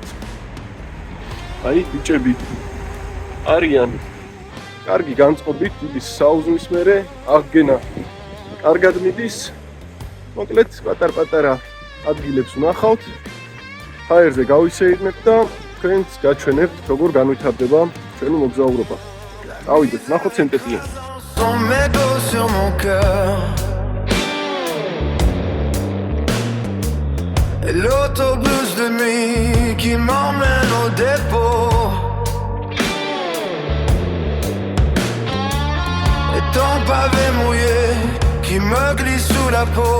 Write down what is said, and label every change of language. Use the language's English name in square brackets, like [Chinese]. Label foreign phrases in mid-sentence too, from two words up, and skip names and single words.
[Georgian] აი, ბიჭები არიან კარგი განწყობით, დიდი საუზმის მერე, აღგენა კარგად მიდის. მოკლედ, პატარ-პატარა ადგილებს ვნახავთ, ჰაერზე გავისეირნებთ და თქვენს გაჩვენებთ, როგორ განვითარდება ჩვენი მოგზაურობა. Დავიდეთ, ვნახოთ სენტ-ეტიენს. [French] L'autobus de nuit qui m'emmène au dépôt. Et ton pavé mouillé qui me glisse sous la peau.